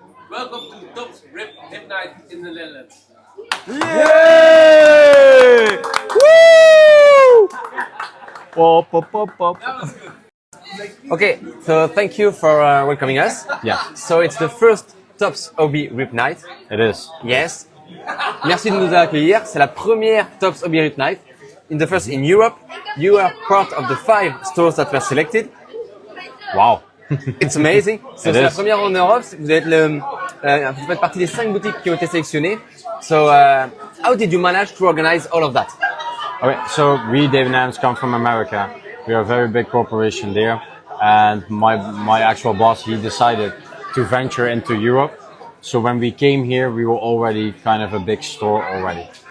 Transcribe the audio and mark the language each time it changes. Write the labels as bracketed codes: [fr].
[en] Welcome to Tops Rip Night in the Netherlands. Yay! Woo! Pop, pop, pop, pop. Okay, so thank you for welcoming us. Yeah, So it's the first Tops Hobby Rip Night. it is. Yes. [fr] Merci de nous accueillir. C'est la première Tops Hobby Rip Night. [en] In the first in Europe, you are part of the 5 stores that were selected. Wow. It's amazing. So It [fr] c'est la [en] is. [fr] première en Europe. Vous êtes vous faites partie des 5 boutiques qui ont été sélectionnées. [en] So how did you manage to organize all of that? Okay, so we, David Adams, come from America. We are a very big corporation there, and my actual boss, he decided to venture into Europe. So when we came here, we were already kind of a big store already.